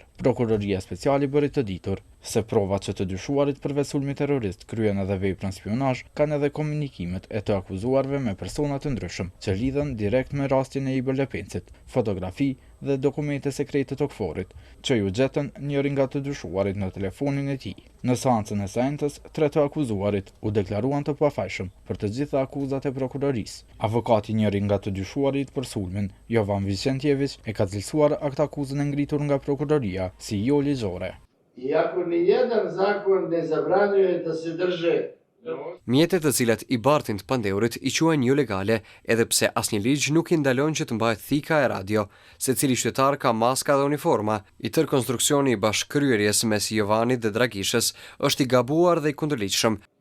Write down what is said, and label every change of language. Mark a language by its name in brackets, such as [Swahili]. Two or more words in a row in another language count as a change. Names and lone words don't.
[Albanian] Prokuroria speciale bëri të ditur se provat që të dyshuarit përveç sulmit terrorist kryen edhe veprën spionazh, kanë edhe komunikimet e të akuzuarve me persona të ndryshëm që lidhen direkt me rastin e IBL Pencit, fotografi dhe dokumente sekrete të KFOR-it, që ju gjetën njëri nga të dyshuarit në telefonin e tij. Në seancën e së njëjtës, 3 të akuzuarit u deklaruan të pafajshëm për të gjitha akuzat e prokurorisë. Avokati njëri nga të dyshuarit për sulmin, Jovan Vicentijević, e ka cilësuar aktakuzën e ngritur nga prokuroria si jo ligjore. [Serbian] Iako ni jedan zakon ne zabranjuje da se drže. [Albanian] Mjetet të cilat i bartin të pandeurit i quajnë jo legale, edhe pse asnjë ligj nuk i ndalon që të mbahet thika e radio, secili qytetar ka maska dhe uniforma. I tërë konstruksioni i bashkëkryerjes mes Jovanit dhe Dragishës është i gabuar dhe i kundërligjshëm.